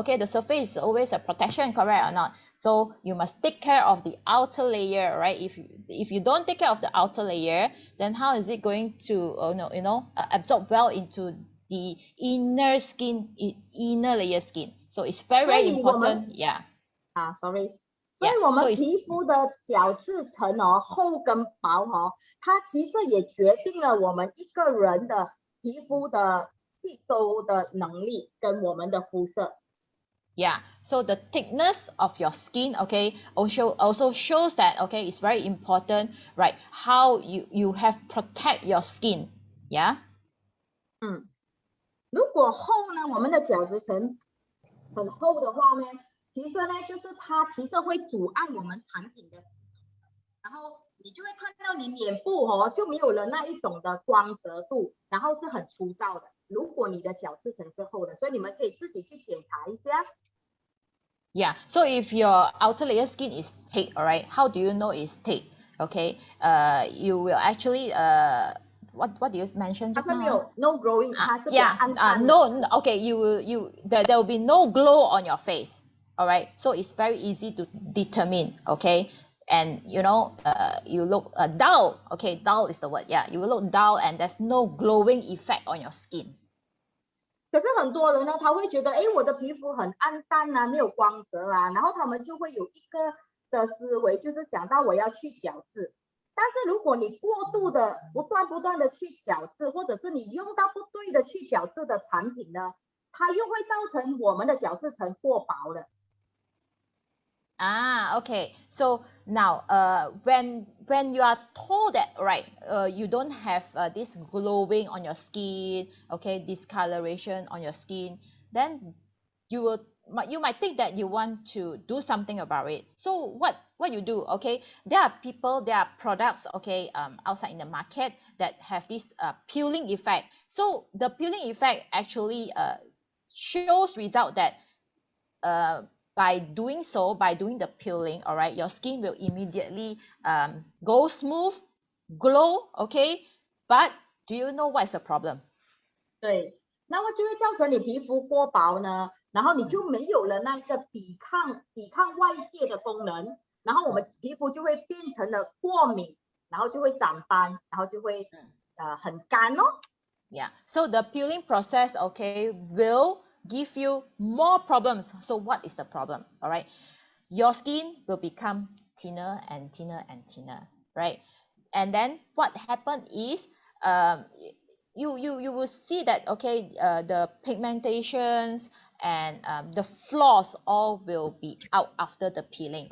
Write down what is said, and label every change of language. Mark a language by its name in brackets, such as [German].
[English] Okay, the surface is always a protection, correct or not? So you must take care of the outer layer, right? If you don't take care of the outer layer, then how is it going to absorb well into the inner skin, inner layer skin? So it's very important. Yeah. Sorry. [Chinese] 所以我们皮肤的角质层哦，厚跟薄哦，它其实也决定了我们一个人的皮肤的吸收的能力跟我们的肤色。 [English] Yeah, so the thickness of your skin, okay, also shows that, okay, it's very important, right? How you have protect your skin, yeah. [Chinese] 如果厚呢，我们的角质层很厚的话呢？其实呢，就是它其实会阻碍我们产品的，然后你就会看到你脸部哦就没有了那一种的光泽度，然后是很粗糙的。如果你的角质层是厚的，所以你们可以自己去检查一下。 [English] Yeah, so if your outer layer skin is thick, all right, how do you know it's thick? Okay, you will actually what do you mention just now? [Chinese] 它是没有 [English] no glowing， [Chinese] 它是比较暗淡的。 [English] no, okay, there will be no glow on your face. All right, so it's very easy to determine, okay? And you know, you look dull, okay? Dull is the word, yeah. You will look dull and there's no glowing effect on your skin. [Chinese] 可是很多人呢，他会觉得，哎，我的皮肤很暗淡啊，没有光泽啊，然后他们就会有一个的思维，就是想到我要去角质。但是如果你过度的不断的去角质，或者是你用到不对的去角质的产品呢，它又会造成我们的角质层过薄了。 [English] Okay. So now, when you are told that, right, you don't have this glowing on your skin, okay, discoloration on your skin, then you might think that you want to do something about it. So what you do, okay? There are products, okay, outside in the market that have this peeling effect. So the peeling effect actually shows result that by doing the peeling, all right, your skin will immediately go smooth, glow, okay? But do you know what is the problem? [Chinese] 对，那么就会造成你皮肤过薄呢，然后你就没有了那个抵抗外界的功能，然后我们皮肤就会变成了过敏，然后就会长斑，然后就会很干哦。 [English] Yeah, so the peeling process, okay, will give you more problems. So what is the problem? All right, your skin will become thinner and thinner and thinner, right? And then what happened is you will see that, okay, the pigmentations and the flaws all will be out after the peeling.